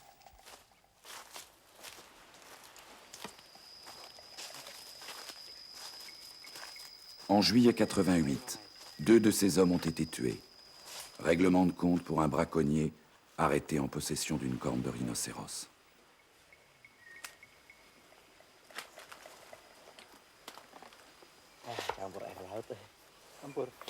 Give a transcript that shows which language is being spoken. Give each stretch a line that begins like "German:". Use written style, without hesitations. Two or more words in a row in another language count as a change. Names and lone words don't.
French: En juillet 88, 2 de ces hommes ont été tués. Règlement de compte pour un braconnier arrêté en possession d'une corne de rhinocéros.
Indonesian: Campur air laut. Campur.